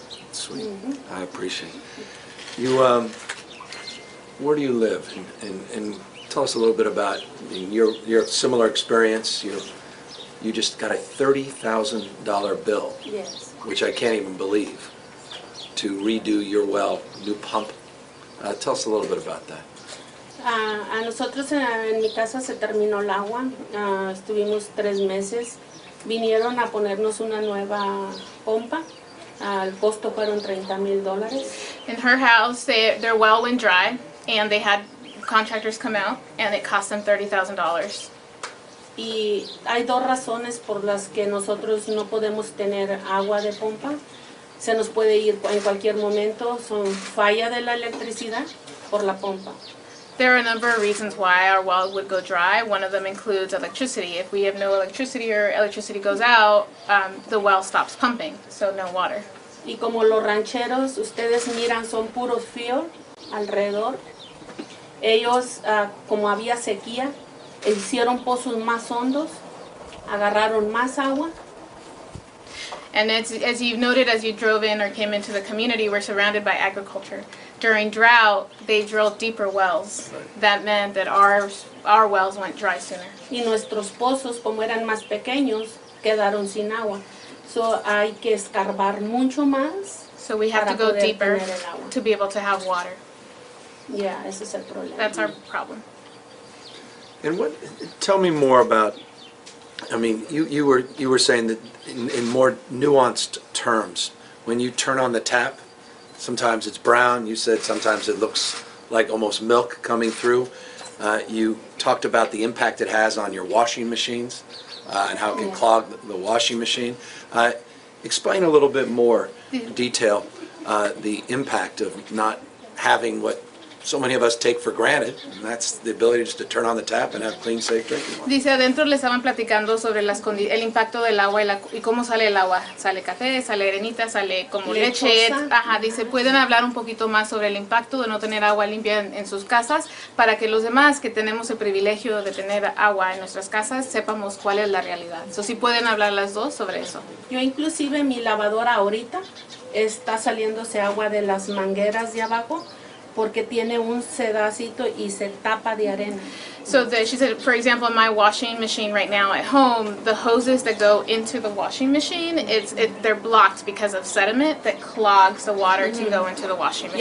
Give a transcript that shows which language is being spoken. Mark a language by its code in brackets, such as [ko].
[en] Sweet. I appreciate it. You, where do you live? And tell us a little bit about your similar experience. You just got a $30,000 bill, Yes. which I can't even believe, to redo your well, new pump. Tell us a little bit about that. [es] A nosotros en mi casa se terminó el agua, estuvimos 3 meses, vinieron a ponernos una nueva pompa, el costo fueron $30,000. [en] In her house, their well went dry and they had contractors come out and it cost them $30,000. [es] Y hay 2 razones por las que nosotros no podemos tener agua de pompa. Se nos puede ir en cualquier momento, son falla de la electricidad por la pompa. [en] There are a number of reasons why our well would go dry. One of them includes electricity. If we have no electricity or electricity goes out, the well stops pumping, so no water. [es] Y como los rancheros, ustedes miran, son puros [en] field [es] alrededor. Ellos, como había sequía, hicieron pozos más hondos, agarraron más agua. [en] And as you've noted as you drove in or came into the community, we're surrounded by agriculture. During drought, they drilled deeper wells. That meant that our wells went dry sooner. [es] Y nuestros pozos, como eran más pequeños, quedaron sin agua. So hay que escarbar mucho más. [en] So we have to [es] para [en] go [es] poder [en] deeper [es] tener el agua. [en] to be able to have water. [es] Yeah, ese es el problema. [en] That's our problem. And tell me more about, I mean, you were saying that in more nuanced terms, when you turn on the tap, sometimes it's brown, you said sometimes it looks like almost milk coming through. You talked about the impact it has on your washing machines and how it can clog the washing machine. Explain a little bit more detail the impact of not having what so many of us take for granted, and that's the ability just to turn on the tap and have clean, safe drinking water. [es] Dice, adentro le estaban platicando sobre el impacto del agua y cómo sale el agua. Sale café, sale arenita, sale como leche. Lechosa. Ajá, dice, pueden hablar un poquito más sobre el impacto de no tener agua limpia en sus casas para que los demás que tenemos el privilegio de tener agua en nuestras casas sepamos cuál es la realidad. So, sí pueden hablar las dos sobre eso. Yo inclusive mi lavadora ahorita está saliéndose agua de las mangueras de abajo porque tiene un sedacito y se tapa de arena. [en] So she said, for example, my washing machine right now at home, the hoses that go into the washing machine, they're blocked because of sediment that clogs the water to go into the washing